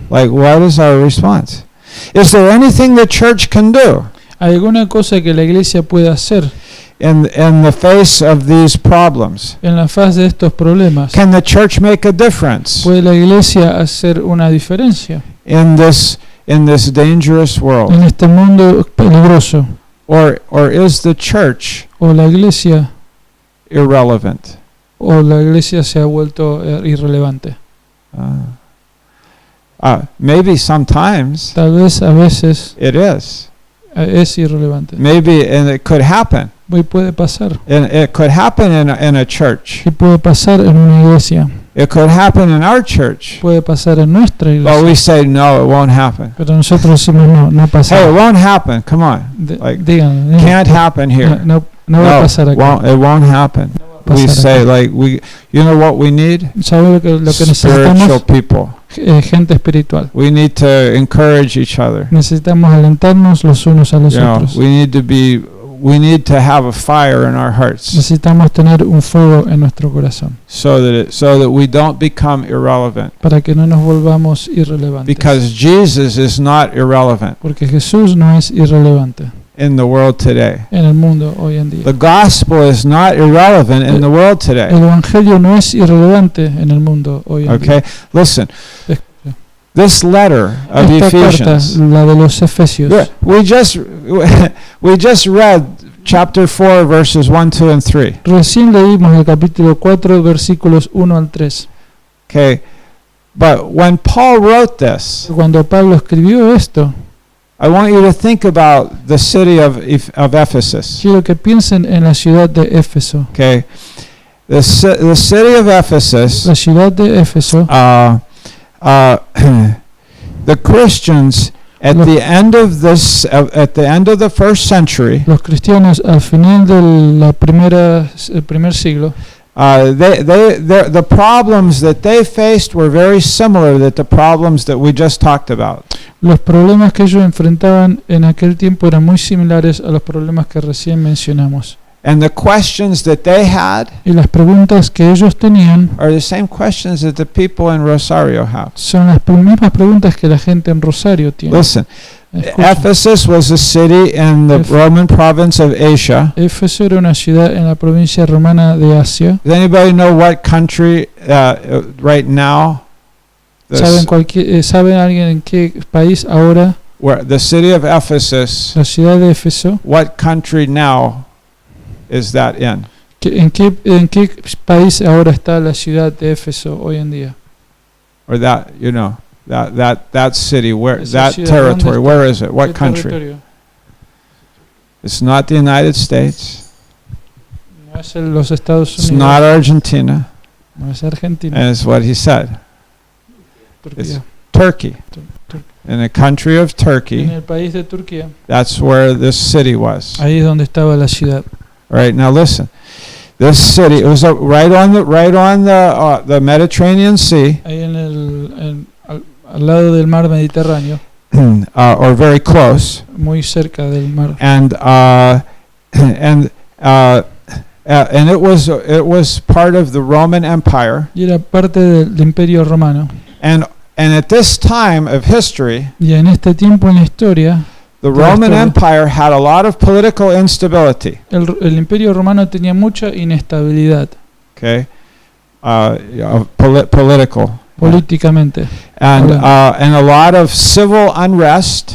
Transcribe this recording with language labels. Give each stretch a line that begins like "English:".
English: Like, what is our response? Is there anything the church can do
Spanish: ¿Hay alguna cosa que la iglesia pueda hacer
English: in the face of these problems?
Spanish: en la faz de estos problemas?
English: Can the church make a difference
Spanish: ¿Puede la iglesia hacer una diferencia
English: in this dangerous
Spanish: en
English: world?
Spanish: este mundo peligroso?
English: Or is the church
Spanish: ¿O la iglesia se ha vuelto irrelevante?
English: Maybe sometimes
Spanish: Tal vez a veces
English: it is.
Spanish: es irrelevante.
English: Maybe, and it could happen.
Spanish: Y puede pasar.
English: And it could happen in a church.
Spanish: Y puede pasar en una iglesia.
English: It could happen in our church.
Spanish: Puede pasar en nuestra iglesia.
English: But we say, no, it won't happen.
Spanish: Pero nosotros decimos no
English: Hey,
Spanish: pasa.
English: it won't happen. Come on. Like,
Spanish: Digan,
English: can't happen here.
Spanish: no va a pasar aquí.
English: It won't happen. We say, like, you know what we need?
Spanish: ¿Sabe lo que
English: Spiritual
Spanish: necesitamos?
English: people.
Spanish: Gente espiritual.
English: We need to encourage each other.
Spanish: Necesitamos alentarnos los unos a los
English: You know,
Spanish: otros.
English: we need to have a fire in our hearts
Spanish: Necesitamos tener un fuego en nuestro corazón
English: so that we don't become irrelevant.
Spanish: para que no nos volvamos irrelevantes.
English: Because Jesus is not irrelevant
Spanish: Porque Jesús no es irrelevante
English: in the world today.
Spanish: en el mundo hoy en día.
English: The gospel is not irrelevant in the world today.
Spanish: El evangelio no es irrelevante en el mundo hoy en día.
English: Okay? Listen. This letter of
Spanish: Esta carta,
English: Ephesians.
Spanish: la de los Efesios.
English: Yeah, we just read chapter 4 verses 1, 2 and 3.
Spanish: Recién leímos el capítulo 4 versículos 1 al 3.
English: Okay. But when Paul wrote this,
Spanish: Cuando Pablo escribió esto,
English: I want you to think about the city of Ephesus.
Spanish: quiero que piensen en la ciudad de Éfeso.
English: Okay. The city of Ephesus,
Spanish: La ciudad de Éfeso,
English: the Christians at the end of the first century,
Spanish: los cristianos al final del primer siglo,
English: the problems that they faced were very similar to the problems that we just talked about.
Spanish: los problemas que ellos enfrentaban en aquel tiempo eran muy similares a los problemas que recién mencionamos.
English: And the questions that they had
Spanish: Y las preguntas que ellos tenían
English: are the same questions that the people in Rosario have.
Spanish: son las mismas preguntas que la gente en Rosario tiene.
English: Listen,
Spanish: Escuchen.
English: Ephesus was a city in the Roman province of Asia.
Spanish: Éfeso era una ciudad en la provincia romana de Asia.
English: Does anybody know what country right now
Spanish: ¿Saben alguien en qué país ahora?
English: Where the city of Ephesus,
Spanish: La ciudad de Éfeso.
English: what country now is that in?
Spanish: ¿En qué país ahora está la ciudad de Éfeso hoy en día?
English: Or that, you know, that city, where,
Spanish: Esa
English: that
Spanish: ciudad,
English: territory,
Spanish: ¿dónde
English: where is it? What
Spanish: ¿Qué
English: country?
Spanish: territorio?
English: It's not the United States.
Spanish: No es los Estados
English: It's
Spanish: Unidos.
English: not Argentina.
Spanish: No es Argentina.
English: And it's what he said.
Spanish: Turquía.
English: Turkey. In the country of
Spanish: En
English: Turkey,
Spanish: el país de Turquía.
English: that's where this city was.
Spanish: Ahí es donde estaba la ciudad.
English: All right, now listen. This city, it was right on the Mediterranean Sea,
Spanish: Ahí al lado del mar Mediterráneo,
English: or very close,
Spanish: muy cerca del mar.
English: and it was part of the Roman Empire,
Spanish: Y era parte del Imperio Romano.
English: and at this time of history,
Spanish: Y en este tiempo en la historia,
English: the Roman
Spanish: historia.
English: Empire had a lot of political instability.
Spanish: el Imperio Romano tenía mucha inestabilidad
English: Okay, political,
Spanish: políticamente.
English: and a lot of civil unrest,